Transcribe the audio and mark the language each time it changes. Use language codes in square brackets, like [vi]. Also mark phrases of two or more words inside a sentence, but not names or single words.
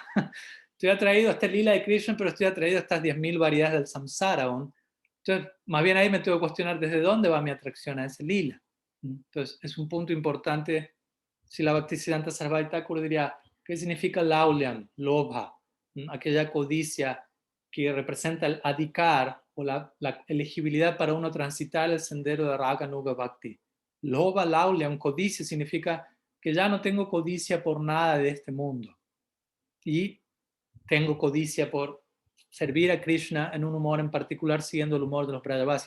[es] Estoy atraído a este lila de Krishna, pero estoy atraído a estas 10.000 variedades del samsara aún. Entonces, más bien ahí me tengo que cuestionar desde dónde va mi atracción a ese lila. Entonces, es un punto importante. Si la Bhaktisiddhanta Sarvabhauma Thakur diría, ¿qué significa [sa] लौल्यम्, लोभ? [es] Aquella codicia que representa el adhikar o la elegibilidad para uno transitar el sendero de [sa] राग नुग भक्ति. लोभ लौल्यम्, [es] codicia, significa que ya no tengo codicia por nada de este mundo. Y tengo codicia por servir a Krishna en un humor en particular, siguiendo el humor de los Brajavasis.